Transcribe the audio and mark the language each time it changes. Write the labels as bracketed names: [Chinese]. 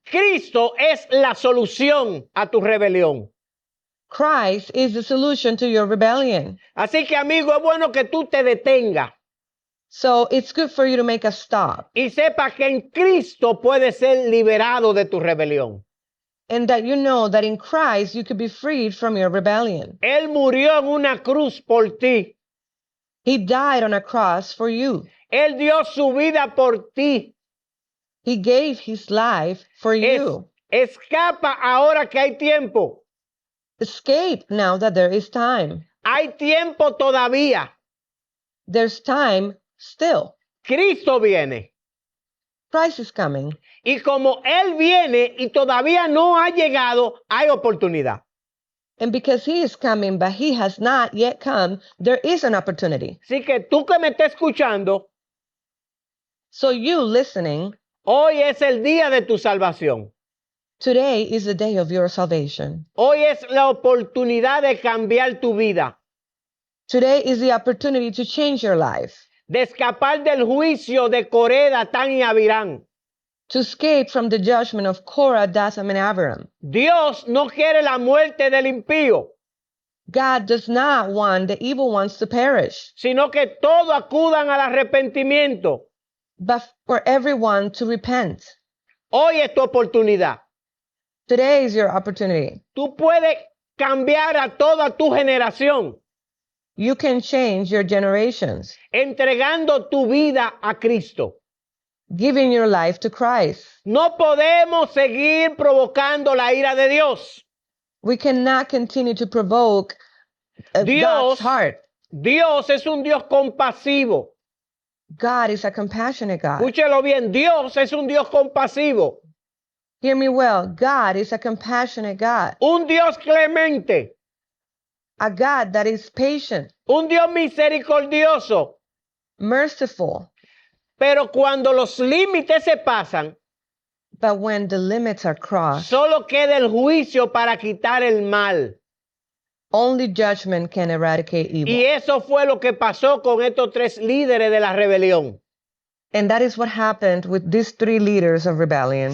[Spanish] Cristo es la solución a tu rebelión. [English] Christ is the solution to your rebellion. [Spanish] Así que, amigo, es bueno que tú te detengas [English] So it's good for you to make a stop [Spanish] y sepas que en Cristo puedes ser liberado de tu rebelión. [English] and that you know that in Christ you could be freed from your rebellion. [Spanish] Él murió en una cruz por ti. [English] He died on a cross for you. [Spanish] Él dio su vida por ti. [English] He gave his life for you. [Spanish] Escapa ahora que hay tiempo. [English] Escape now that there is time. [Spanish] Hay tiempo todavía. [English] There's time still. [Spanish] Cristo viene. [English] Christ is coming. [Spanish] Y como Él viene y todavía no ha llegado, hay oportunidad. [English] And because he is coming, but he has not yet come, there is an opportunity. [Spanish] Así que tú que me estás escuchando, [English] So you listening, [Spanish] hoy es el día de tu salvación. [English] today is the day of your salvation. [Spanish] Hoy es la oportunidad de cambiar tu vida, [English] Today is the opportunity to change your life, [Spanish] de escapar del juicio de Coré, Datán y Abirán. [English] to escape from the judgment of Korah, Dathan, and Abiram. [Spanish] Dios no quiere la muerte del impío, [English] God does not want the evil ones to perish, [Spanish] sino que todos acudan al arrepentimiento. [English] but for everyone to repent. [Spanish] Hoy es tu oportunidad. [English] Today is your opportunity. [Spanish] Tú puedes cambiar a toda tu generación [English] You can change your generations, [Spanish] entregando tu vida a Cristo. [English] giving your life to Christ. [Spanish] No podemos seguir provocando la ira de Dios. [English] We cannot continue to provoke [Spanish] Dios- [English] God's heart. [Spanish] Dios es un Dios compasivo. [English] God is a compassionate God. [Spanish] Escúchelo bien, Dios es un Dios compasivo, [English] Hear me well. God is a compassionate God, [Spanish] un Dios clemente, [English] a God that is patient, [Spanish] un Dios misericordioso. [English] merciful. [Spanish] Pero cuando los límites se pasan, [English] But when the limits are crossed, [Spanish] solo queda el juicio para quitar el mal. [English] only judgment can eradicate evil. [Spanish] Y eso fue lo que pasó con estos tres líderes de la rebelión. [English] And that is what happened with these three leaders of rebellion.